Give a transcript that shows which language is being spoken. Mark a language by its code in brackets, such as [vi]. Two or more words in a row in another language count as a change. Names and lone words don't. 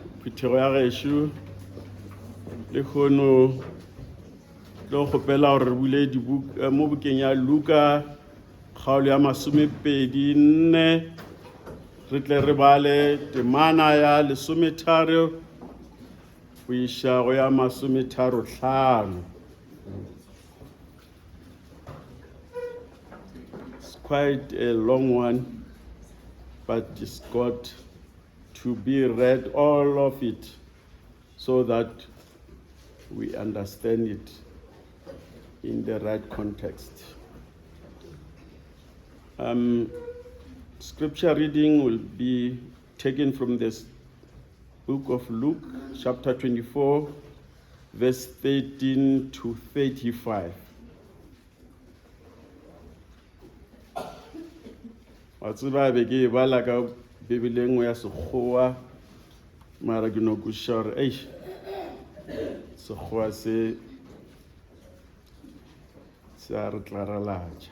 [nso] phethego ya gešo le kgono lo kgopela gore re bule dibuka mo bukeng ya Luka kgaolo ya 24 re tle re bale temana ya 13 go iša go ya 35. [en] It's quite a long one, but it's got to be read, all of it, so that we understand it in the right context. Scripture reading will be taken from this book of Luke, chapter 24, verse 13 to 35. [nso] Watsiba be ke bala ka Bibeleng ya Sekgowa mara ke no kusha gore Sekgowa se a re tlaralaja.